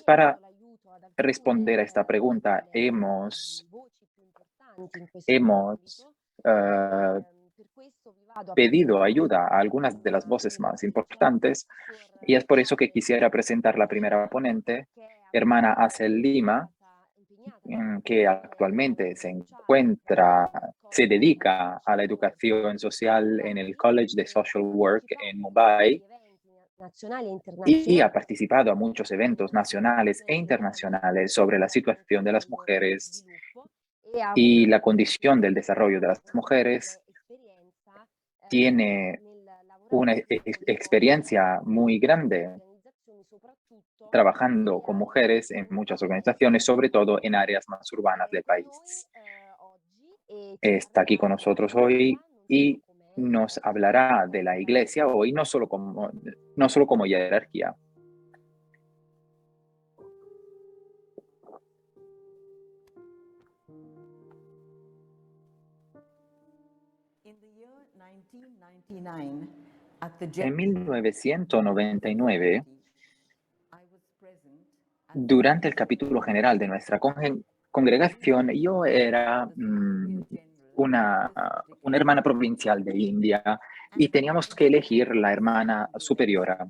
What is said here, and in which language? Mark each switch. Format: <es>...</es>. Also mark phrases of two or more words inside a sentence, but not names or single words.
<it>chiesto</it> <es>para</es> <it>l'aiuto ad</it> <es>responder</es> <it>alcune</it> <es>a esta pregunta,</es> <it>delle voci più importanti in questo</it> <es>hemos</es> <it>ambito e eh, per questo vi vado a</it> <es>pedido</es> <it>presentare</it> <es>ayuda a algunas de las voces más importantes y es por eso que quisiera presentar la primera ponente,</es> <it>che è</it> <es>hermana Acel Lima,</es> <it>impegnata da</it> <es>que</es> <it>tempo nel</it> <es>actualmente</es> <it>lavoro sociale</it> <es>se</es> <it>College</it> <es>dedica a la</es> <it>Social Work</it> <es>educación</es> <it>in</it> <es>social en el</es> <it>Mumbai</it> <es>College de</es> <it>e</it> <es>Social</es> <it>ha</it> <es>Work en</es> <it>partecipato a molti</it> <es>Mumbai</es> <it>eventi nazionali e</it> <es>y</es> <it>internazionali</it> <es>ha participado a muchos eventos nacionales e internacionales sobre la situación de las</es> <it>dello</it> <es>mujeres</es> <it>sviluppo e ha</it> <es>y</es> <it>avuto</it> <es>la condición del desarrollo de las</es> <it>una</it> <es>mujeres.</es> <it>grande esperienza</it> <es>Tiene</es> <it>nel</it> <es>una</es> <it>lavorare con</it> <es>experiencia muy grande</es> <it>organizzazioni soprattutto</it> <es>trabajando con mujeres en muchas organizaciones, sobre todo en áreas más urbanas del</es> <it>con noi</it> <es>país.</es> <it>oggi e ci</it> <es>Está aquí</es> <it>parlerà</it> <es>con</es> <it>della</it> <es>nosotros</es> <it>Chiesa</it> <es>hoy</es> <it>non solo</it> <es>y</es> <it>come</it> <es>nos hablará de la iglesia hoy, no solo como jerarquía. En 1999, durante el capítulo general de nuestra congregación, yo era una hermana provincial de India y teníamos que elegir la hermana superiora.</es>